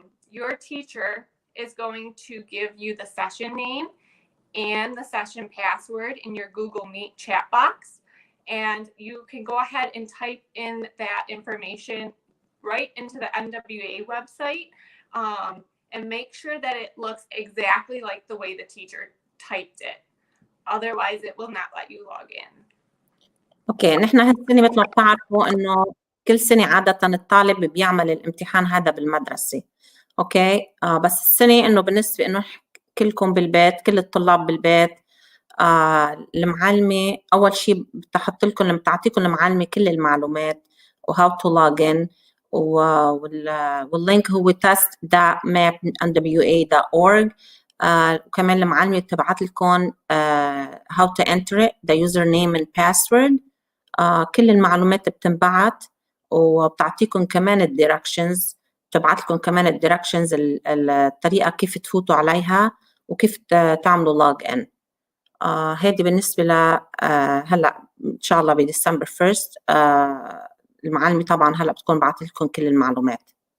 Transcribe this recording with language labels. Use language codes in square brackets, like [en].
[en] Your teacher is going to give you the session name and the session password in your Google Meet chat box, and you can go ahead and type in that information right into the NWEA website, and make sure that it looks exactly like the way the teacher typed it. Otherwise, it will not let you log in. [ar] اوكي، نحن هالسنة مثل ما بتعرفوا انه كل سنة عادة الطالب بيعمل الامتحان هذا بالمدرسة. اوكي، بس السنة انه بالنسبة انه كلكم بالبيت، كل الطلاب بالبيت، المعلمة أول شيء بتعطيكم المعلمة كل المعلومات [en] وهاو to log in، [ar] واللينك هو test.mapnwa.org. وكمان المعلمة بتبعت لكم [en] how to enter it, the username and password. [ar] كل المعلومات بتنبعت، وبتعطيكم كمان الديركشنز، بتبعت لكم كمان الديركشنز الطريقة كيف تفوتوا عليها وكيف تعملوا log in. هذه بالنسبة ل هلا إن شاء الله بديسمبر 1 المعلمة طبعا هلا بتكون بعثت لكم كل المعلومات.